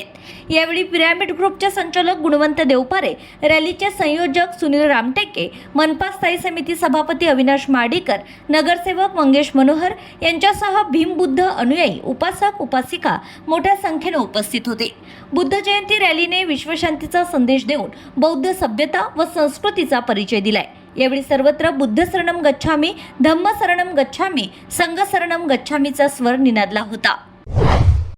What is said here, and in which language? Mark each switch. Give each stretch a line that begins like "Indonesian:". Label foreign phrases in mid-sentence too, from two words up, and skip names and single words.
Marathi: यावेळी पिरॅमिड ग्रुपचे संचालक गुणवंत देवपारे, रॅलीचे संयोजक सुनील रामटेके, मनपा स्थायी समिती सभापती अविनाश मार्डीकर, नगरसेवक मंगेश मनोहर यांच्यासह भीमबुद्ध अनुयायी, उपासक उपासिका मोठ्या संख्येने उपस्थित होते। बुद्ध जयंती रॅलीने विश्वशांतीचा संदेश देऊन बौद्ध सभ्यता व संस्कृतीचा परिचय दिलाय। यावेळी सर्वत्र
Pali: बुद्ध शरणम गच्छामी, धम्म शरणम गच्छामी, संघ शरणम गच्छामीचा
Marathi: स्वर निनादला होता।